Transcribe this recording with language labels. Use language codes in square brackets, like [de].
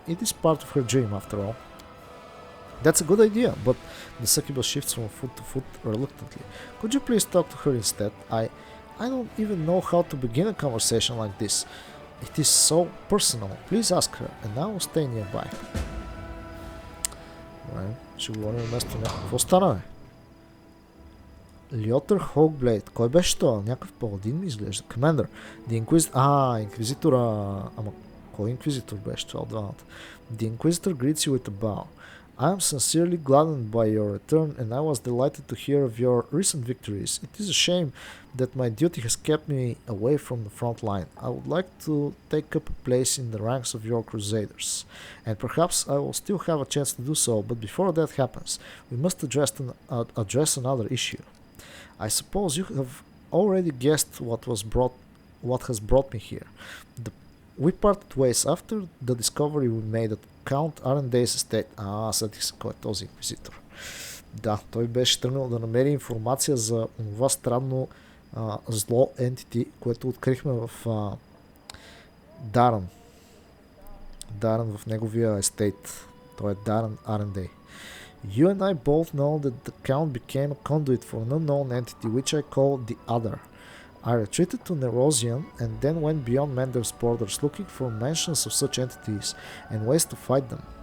[en] It is part of her dream after all. That's a good idea, but the succubus shifts from foot to foot reluctantly. Could you please talk to her instead? I don't even know how to begin a conversation like this. It is so personal. Please ask her, and I will stay nearby. [bg] Добре, ще говорим вместо някакво. Какво стана, бе? Льотър Хоукблейд. Кой беше това? Някакъв паладин ми изглежда. Комендър. Инквизитора. Ама кой инквизитор беше това от двамата? [en] The Inquisitor greets you with a bow. I am sincerely gladdened by your return, and I was delighted to hear of your recent victories. It is a shame that my duty has kept me away from the front line. I would like to take up a place in the ranks of your crusaders, and perhaps I will still have a chance to do so, but before that happens, we must address another issue. I suppose you have already guessed what has brought me here. We parted ways after the discovery we made at Count Arenday's estate. [bg] Сетих се кой е този инквизитор. Да, той беше тръгнал да намери информация за това странно зло entity, което открихме в Дарън. Дарън в неговия естейт. Той е Дарън Арендай. [en] You and I both know that the Count became a conduit for an unknown entity which I call the Other. I retreated to Nerosian and then went beyond Mender's borders looking for mentions of such entities and ways to fight them.